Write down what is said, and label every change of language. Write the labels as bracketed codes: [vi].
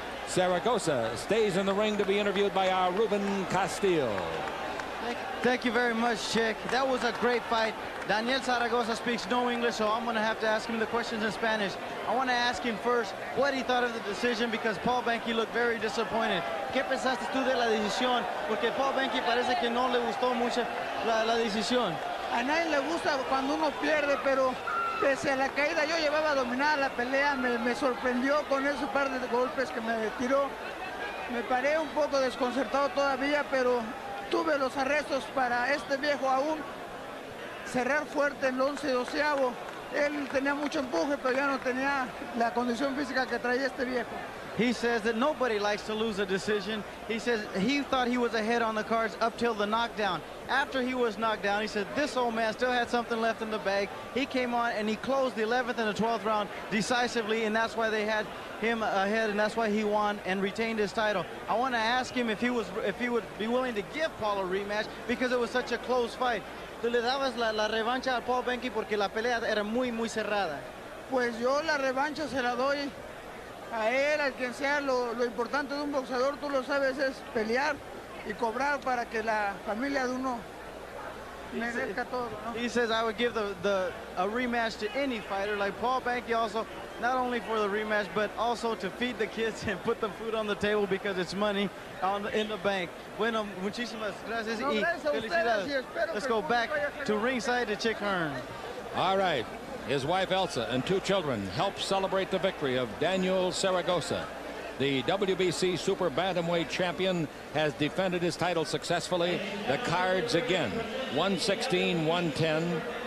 [en] Zaragoza stays in the ring to be interviewed by our Ruben Castillo. Thank you very much, Chick. That was a great fight. Daniel Zaragoza speaks no English, so I'm going to have to ask him the questions in Spanish. I want to ask him first what he thought of the decision, because Paul Banke looked very disappointed. [es] ¿Qué pensaste tú de la decisión? Porque Paul Banke parece que no le gustó mucho la decisión. A nadie le gusta cuando uno pierde, pero pese a la caída yo llevaba dominada la pelea. Me sorprendió con esos par de golpes que me tiró. Me paré un poco desconcertado todavía, pero tuve los arrestos para este viejo aún cerrar fuerte en el 11-12. Él tenía mucho empuje, pero ya no tenía la condición física que traía este viejo. [en] He says that nobody likes to lose a decision. He says he thought he was ahead on the cards up till the knockdown. After he was knocked down, he said this old man still had something left in the bag. He came on and he closed the 11th and the 12th round decisively, and that's why they had him ahead, and that's why he won and retained his title. I want to ask him if he would be willing to give Paul a rematch, because it was such a close fight. [es] ¿Tú le dabas la revancha a Paul Banke porque la pelea era muy cerrada? Pues yo la revancha se la doy a él, al quien sea. Lo importante de un boxeador, tú lo sabes, es pelear y cobrar para que la familia de uno merezca todo, ¿no? [en] He says I would give a rematch to any fighter, like Paul Banke, also not only for the rematch but also to feed the kids and put the food on the table, because it's money in the bank. [es] Bueno, muchísimas gracias y felicidades. [en] Let's go back to ringside to Chick Hearn. All right. His wife Elsa and 2 children help celebrate the victory of Daniel Zaragoza. The WBC Super Bantamweight champion has defended his title successfully. The cards again, 116, 110.